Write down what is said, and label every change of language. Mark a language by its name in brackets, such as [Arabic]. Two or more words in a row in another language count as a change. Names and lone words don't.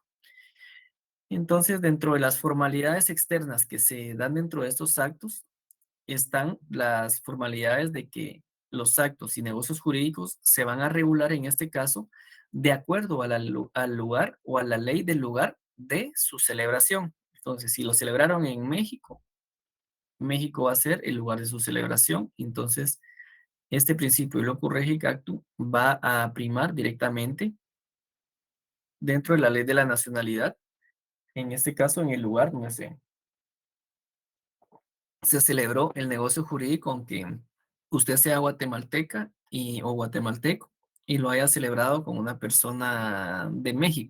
[Spanish] Entonces, dentro de las formalidades externas que se dan dentro de estos actos, están las formalidades de que los actos y negocios jurídicos se van a regular en este caso de acuerdo al lugar o a la ley del lugar de su celebración. Entonces, si lo celebraron en México, México va a ser el lugar de su celebración. Entonces, este principio, el [Latin] locus regi actum, [Spanish] va a primar directamente dentro de la ley de la nacionalidad, en este caso en el lugar donde se celebró el negocio jurídico, aunque usted sea guatemalteca o guatemalteco y lo haya celebrado con una persona de México.